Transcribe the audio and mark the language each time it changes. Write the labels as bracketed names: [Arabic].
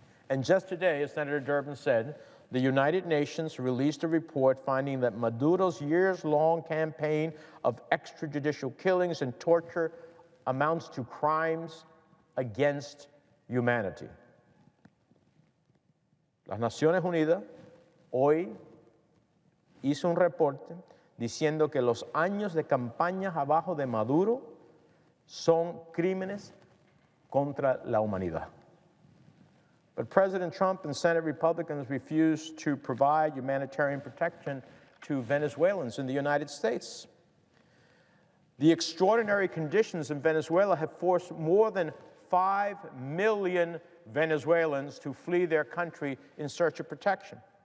[English] And just today, as Senator Durbin said, the United Nations released a report finding that Maduro's years-long campaign of extrajudicial killings and torture amounts to crimes against humanity. [Spanish] Las Naciones Unidas hoy hizo un reporte diciendo que los años de campañas abajo de Maduro son crímenes contra la humanidad. [English] But President Trump and Senate Republicans refuse to provide humanitarian protection to Venezuelans in the United States. The extraordinary conditions in Venezuela have forced more than 5 million Venezuelans to flee their country in search of protection.